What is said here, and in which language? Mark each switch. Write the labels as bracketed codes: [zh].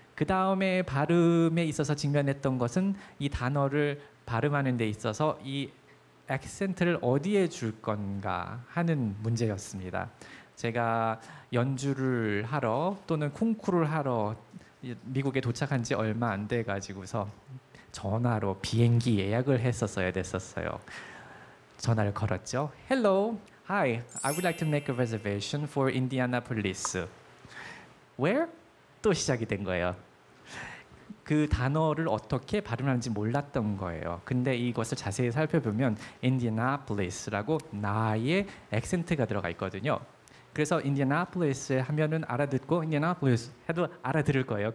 [ko] 그 다음에 발음에 있어서 직면했던 것은 이 단어를 발음하는 데 있어서 이 액센트를 어디에 줄 건가 하는 문제였습니다. 제가 연주를 하러 또는 콩쿠르를 하러 미국에 도착한 지 얼마 안 돼 가지고서 전화로 비행기 예약을 했었어야 됐었어요. 전화를 걸었죠. [en] Hello, hi, I would like to make a reservation for Indianapolis. Where? [ko] 또 시작이 된 거예요. 그 단어를 어떻게 발음하는지 몰랐던 거예요. 근데 이것을 자세히 살펴보면 인디애나폴리스라고 나의 액센트가 들어가 있거든요. 그래서 인디애나폴리스 하면은 알아듣고 인디애나폴리스 해도 알아들을 거예요.